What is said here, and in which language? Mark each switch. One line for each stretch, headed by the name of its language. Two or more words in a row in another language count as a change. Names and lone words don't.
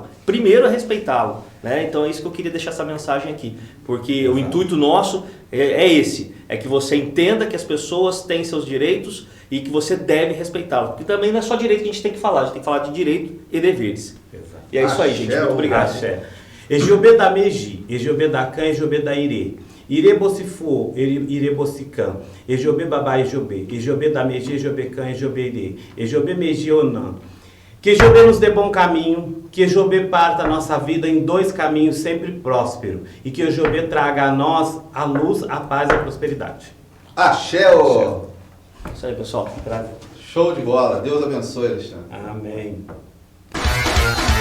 Portuguese: Primeiro é respeitá-lo, né? Então é isso que eu queria deixar essa mensagem aqui, porque o intuito nosso é esse, é que você entenda que as pessoas têm seus direitos e que você deve respeitá-los. Porque também não é só direito que a gente tem que falar, a gente tem que falar de direito e deveres. Exato. E é isso aí, gente. Muito obrigado.
Yoruba: Egiobê da Meji, Egiobê da Cã, Egiobê da Irê. Irê Bocifu, Irê Bocicã, Egiobê Babá Egiobê, Egiobê da Meji, Egiobê Cã, Egiobê Irê, Egiobê Meji Onã.
Portuguese: Que Egiobê nos dê bom caminho, que Egiobê parta a nossa vida em 2 caminhos sempre próspero e que Egiobê traga a nós a luz, a paz e a prosperidade. Axé! Isso aí, pessoal. Show de bola. Deus abençoe, Alexandre.